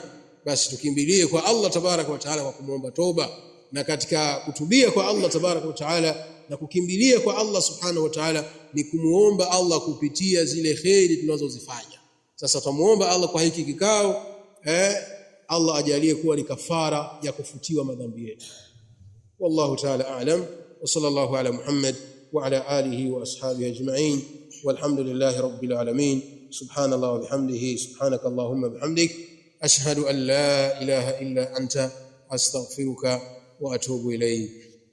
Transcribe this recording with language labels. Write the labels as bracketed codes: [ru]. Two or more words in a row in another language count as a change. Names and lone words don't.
[sw] Basi tukimbilie kwa Allah [ar] تبارك وتعالى [sw] kwa kumuomba toba, na katika kutubia kwa Allah [ar] تبارك وتعالى [sw] na kukimbilia kwa Allah [ar] سبحانه وتعالى [sw] ni kumuomba Allah kupitia zile khairi tunazozifanya. Sasa tumuomba Allah kwa hiki kikao, Allah ajalie kuwa ni kafara ya kufutiwa madhambi yetu. [ar] والله تعالى أعلم وصلى الله على محمد وعلى آله وأصحابه أجمعين والحمد لله رب العالمين. سبحان الله وبحمده سبحانك اللهم وبحمدك أشهد أن لا إله إلا أنت أستغفرك وأتوب إليك.